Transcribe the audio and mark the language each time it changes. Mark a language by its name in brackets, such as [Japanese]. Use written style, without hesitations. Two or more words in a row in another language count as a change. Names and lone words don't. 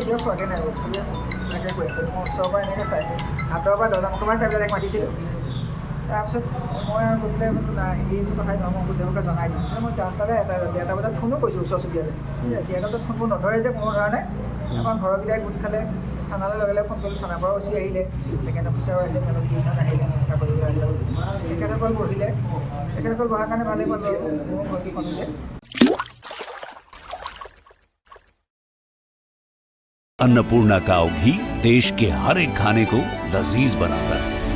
[Assamese] এতিয়াও চোৱাকৈ নাই চবেই এনেকৈ কৈ আছে মই ওচৰৰ পৰা এনেকৈ চাই হাতৰ পৰা দৰ্জা মুখৰ পৰা চাই পেলাই তাইক মাতিছিলোঁ তাৰপিছত মই আৰু গৈ পেলাই বোলো নাই এইটো কথাই নহয় মই গোটেইবোৰকে জনাই দিম মই তাতে 1:30 বজাত ফোনো কৰিছোঁ ওচৰ চুবুৰীয়ালৈ 1:30 বজাত ফোনবোৰ নধৰে যে কোনো ধৰণে আমাৰ ঘৰৰকেইটাই গোট খালে থানালৈ লগে ফোন কৰিলোঁ থানাৰ পৰা উচি আহিলে ছেকেণ্ড অফিচাৰো আহিলে তেওঁলোক কেইজন আহিলে কথা পাতিবলৈ আহিলে তেখেতসকল বহিলে তেখেতসকল বহাৰ কাৰণে ভালেই পালোঁ মোৰ ভণ্টি কমিলে [Hindi] अन्नपूर्णा काव घी देश के हर एक खाने को लजीज बनाता है।